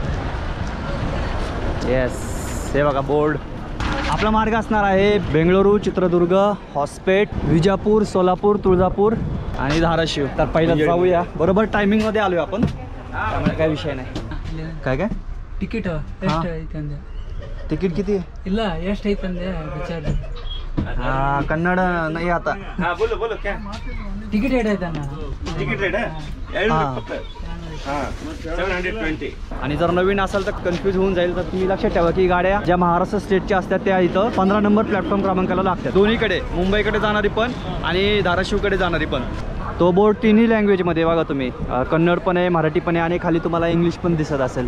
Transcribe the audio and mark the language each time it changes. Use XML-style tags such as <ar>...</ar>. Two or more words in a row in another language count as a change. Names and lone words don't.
<mr>येस हे बघा बोर्ड. आपला मार्ग असणार आहे बेंगळुरू, चित्रदुर्ग, हॉस्पेट, विजापूर, सोलापूर, तुळजापूर आणि धाराशिव. तर पहिलं जाऊया. बरोबर टायमिंगमध्ये आलोय आपण त्यामुळे काय विषय नाही. काय</mr> <kn>ಟಿಕೆಟ್</kn> <mr>तिकीट किती</mr> <kn>ಇಲ್ಲ ಎಷ್ಟು ಐತಂದೆ ವಿಚಾರ.</kn> <mr>कन्नड नाही आता.</mr> <en>ticket rate</en> <kn>ಐತಣ್ಣ.</kn> <en>ticket rate</en> <mr>आहे 720. आणि जर नवीन असेल तर कन्फ्यूज होऊन जाईल. तर तुम्ही लक्षात ठेवा की गाड्या ज्या महाराष्ट्र स्टेटच्या असतात त्या इथं 15</mr> <en>number platform</en> <mr>क्रमांकाला लागतात. दोन्हीकडे, मुंबईकडे जाणारी पण आणि धाराशिवकडे जाणारी पण. तो बोर्ड तिन्ही लँग्वेजमध्ये बघा तुम्ही, कन्नड पण आहे, मराठी पण आहे आणि खाली तुम्हाला इंग्लिश पण दिसत असेल.</mr>